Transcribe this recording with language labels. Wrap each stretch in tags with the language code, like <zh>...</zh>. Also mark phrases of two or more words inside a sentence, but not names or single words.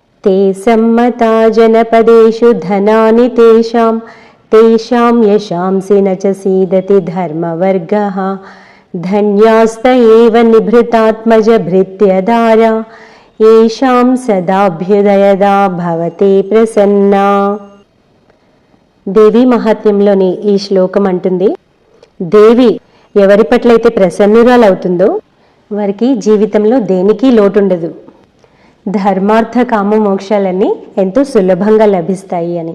<sa>ते सम्मता जनपदेषु धनानि तेषां तेषां यशांसि न च सीदति धर्मवर्गः धन्यास्त एव निभृतात्मजभृत्यधारा येषां सदाभ्युदयदा भवते प्रसन्ना.</sa> <te>దేవి మహాత్మ్యంలోని ఈ శ్లోకం అంటుంది, దేవి ఎవరి పట్లయితే ప్రసన్నురాలవుతుందో వారికి జీవితంలో దేనికి లోటుండదు, ధర్మార్థ కామ మోక్షాలన్నీ ఎంతో సులభంగా లభిస్తాయి అని.</te>